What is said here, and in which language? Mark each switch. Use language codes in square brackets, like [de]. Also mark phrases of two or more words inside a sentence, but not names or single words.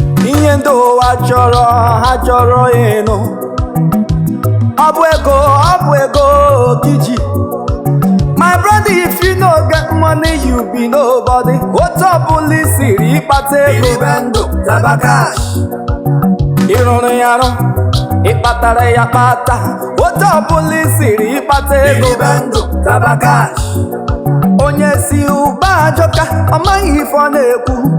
[ig] Ihe ndị ụwa chọrọ, ha chọrọ ịnụ. Ọ bụ ego, ọ bụ ego, Kiji. [pcm] My brother, if you no get money, you be nobody. [ig] Otu ọbụla i siri ịkpata ego. Ị rụrụ ya arụ, ị kpatara ya kpata. Otu ọbụla i siri ịkpata ego. Onye si ụba ajọka, ọ maghị ife ọ na-ekwu.